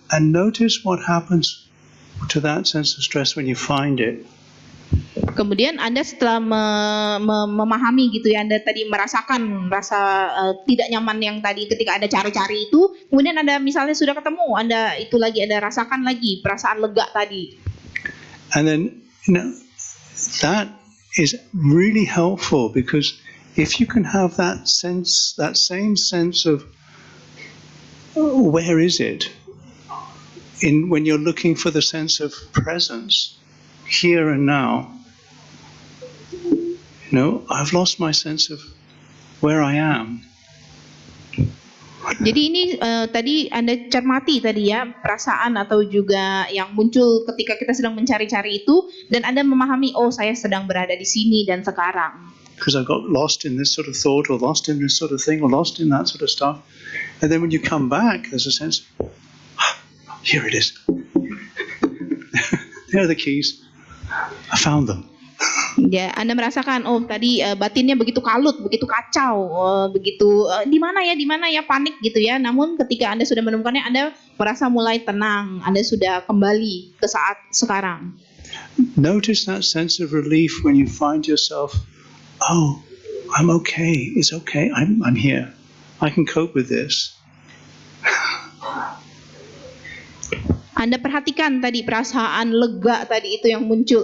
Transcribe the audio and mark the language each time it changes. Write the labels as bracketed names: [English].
[English] And notice what happens to that sense of stress when you find it. [Indonesian] Kemudian Anda setelah memahami gitu ya, Anda tadi merasakan rasa tidak nyaman yang tadi ketika Anda cari-cari itu, kemudian Anda misalnya sudah ketemu, Anda itu lagi Anda rasakan lagi perasaan lega tadi. [English] And then that is really helpful, because if you can have that sense, that same sense of where is it, when you're looking for the sense of presence here and now. I've lost my sense of where I am. [Indonesian] Jadi ini tadi Anda cermati tadi ya perasaan atau juga yang muncul ketika kita sedang mencari-cari itu dan Anda memahami oh saya sedang berada di sini dan sekarang. [English] Because I got lost in this sort of thought or lost in this sort of thing or lost in that sort of stuff. And then when you come back, there's a sense, here it is. There are the keys. I found them. [Indonesian] Ya, Anda merasakan oh tadi batinnya begitu kalut, begitu kacau, begitu di mana ya panik gitu ya. Namun ketika Anda sudah menemukannya, Anda merasa mulai tenang, Anda sudah kembali ke saat sekarang. [English] Notice that sense of relief when you find yourself, oh, I'm okay. It's okay. I'm here. I can cope with this. [Indonesian] Anda perhatikan tadi perasaan lega tadi itu yang muncul.